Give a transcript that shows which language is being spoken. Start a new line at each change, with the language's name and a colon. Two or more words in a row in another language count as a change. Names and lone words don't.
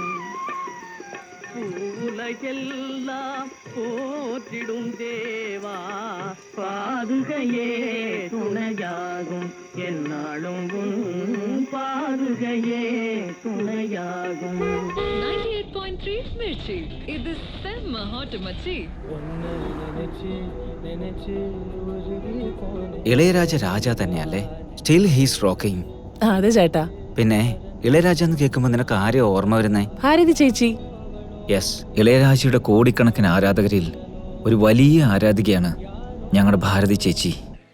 Tamil: உலகெல்லாம் போற்றிடும் தேவா பாதுகையே துணையாகும் என்னாலும் உன் பாதுகையே துணையாகும். 98.3 மிர்ச்சி, இது செம்ம ஹாட் மச்சி.
Malayalam: ഇളയരാജ രാജ തന്നെയല്ലേ?
English: still he's rocking.
Malayalam: അതെ ചേട്ടാ. പിന്നെ ഇളയരാജ എന്ന് കേൾക്കുമ്പോ നിനക്ക് ആരെയോ ഓർമ്മ വരുന്നേ? ഭാരതി ചേച്ചി. യെസ്, ഇളയരാജയുടെ കോടിക്കണക്കിന് ആരാധകരിൽ ഒരു വലിയ ആരാധികയാണ് ഞങ്ങളുടെ ഭാരതി ചേച്ചി.